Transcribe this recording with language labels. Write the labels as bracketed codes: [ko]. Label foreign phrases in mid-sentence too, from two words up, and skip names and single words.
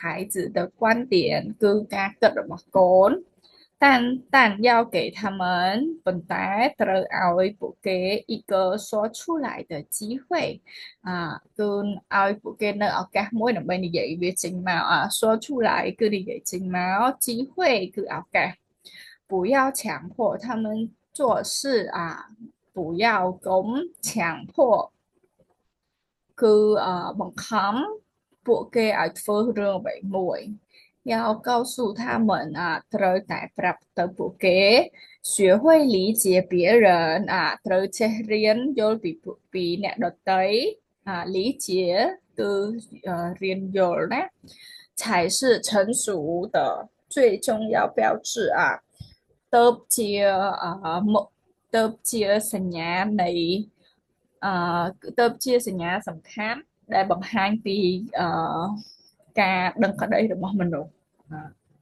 [zh] 子的观点 [km] គឺការគិតរបស់កូន [zh] 但要给他们 [km] ប៉ុន្តែត្រូវឲ្យពួកគេ [zh] 一个说出来的机会 [km] គឺឲ្យពួកគេ នៅឱកាសមួយដើម្បីនិយាយវាចេញមក [zh] 说出来 [km] គឺនិយាយចេញមក机会គឺឱកាស不 [zh] 要强迫他们做事不要កុំ强迫 [km] គឺបង្ខំពួកគេឲ្យធ្វើរឿង អ្វីមួយ [zh] 要告诉他们 [km] ត្រូវតែប្រាប់ទៅពួកគេ学 [zh] 会理解别人 [km] ត្រូវចេះរៀនយល់ពីអ្នកដទៃ理解គឺរៀនយល់ណា [zh] 才是成熟的最重要标志 [km] ទៅជាសញ្ញានៃទៅជាសញ្ញាសំខាន់ដែលបង្ហាញពីការដឹងក្តីរបស់មនុស្ស